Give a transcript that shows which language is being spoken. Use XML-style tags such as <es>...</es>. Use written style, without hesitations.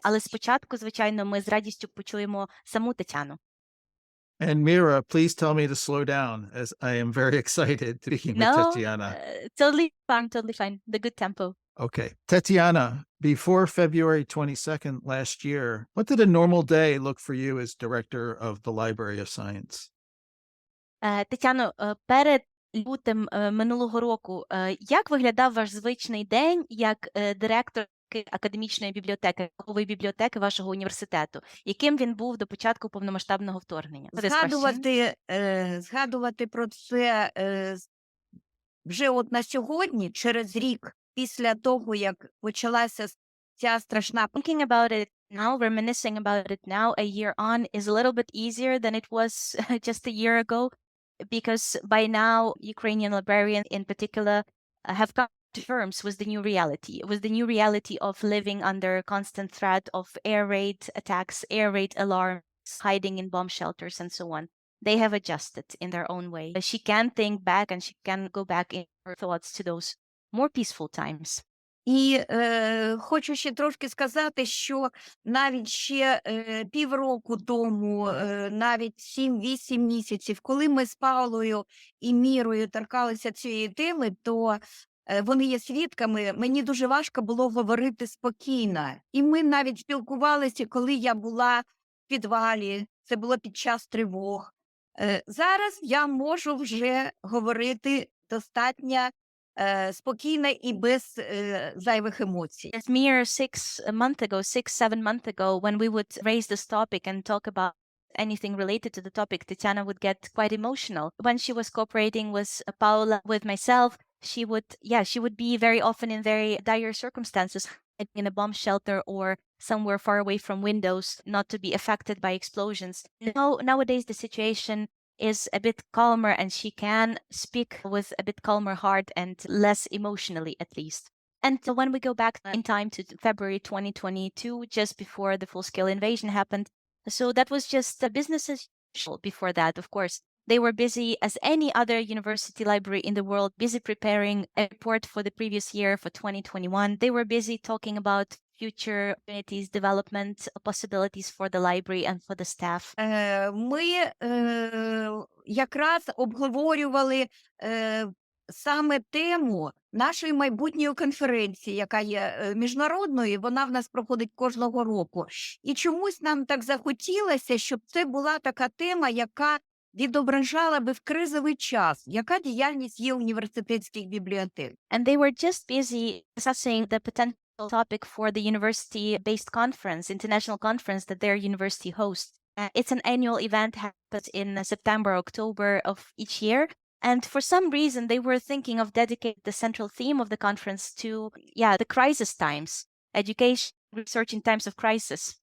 <uk>Але спочатку, звичайно, ми з радістю почуємо саму Тетяну.</uk> <en>And Mira, please tell me to slow down, as I am very excited to speaking with Tetiana. Totally fine. The good tempo. Okay. Tetiana, before February 22nd last year, what did a normal day look for you as director of the Library of Science?</en> <uk>Тетяно, перед лютим минулого року, як виглядав ваш звичний день як директор академічної бібліотеки, наукової бібліотеки вашого університету? Яким він був до початку повномасштабного вторгнення? Згадувати про це вже от на сьогодні, через рік, після того, як почалася ця страшна...</uk> <en>Thinking about it now, reminiscing about it now, a year on, is a little bit easier than it was just a year ago, because by now, Ukrainian librarians in particular have come to terms with the new reality of living under constant threat of air raid attacks, air raid alarms, hiding in bomb shelters, and so on. They have adjusted in their own way. She can think back and she can go back in her thoughts to those more peaceful times.</en> <uk>І хочу ще трошки сказати, що навіть ще півроку тому, навіть 7-8 місяців, коли ми з Паулою і Мірою торкалися цієї теми, то вони є свідками, мені дуже важко було говорити спокійно. І ми навіть спілкувалися, коли я була в підвалі, це було під час тривог. Зараз я можу вже говорити достатньо спокійно і без зайвих емоцій.</uk> <en>As mere 6-7 months ago, when we would raise this topic and talk about anything related to the topic, Tetiana would get quite emotional. When she was cooperating with Paola, with myself, she would be very often in very dire circumstances, in a bomb shelter or somewhere far away from windows, not to be affected by explosions. Nowadays, the situation is a bit calmer and she can speak with a bit calmer heart and less emotionally, at least. And when we go back in time to February 2022, just before the full-scale invasion happened, so that was just business as usual before that, of course. They were busy, as any other university library in the world, busy preparing a report for the previous year, for 2021. They were busy talking about future opportunities, development possibilities for the library and for the staff.</en> <uk>Ми якраз обговорювали саме тему нашої майбутньої конференції, яка є міжнародною, вона в нас проходить кожного року. І чомусь нам так захотілося, щоб це була така тема, яка відображала би в кризовий час, яка діяльність є університетських бібліотек.</uk> <en>And they were just busy assessing the potential topic for the university-based conference, international conference that their university hosts. It's an annual event, happens in September, October of each year. And for some reason, they were thinking of dedicating the central theme of the conference to, the crisis times, education, research in times of crisis.</en>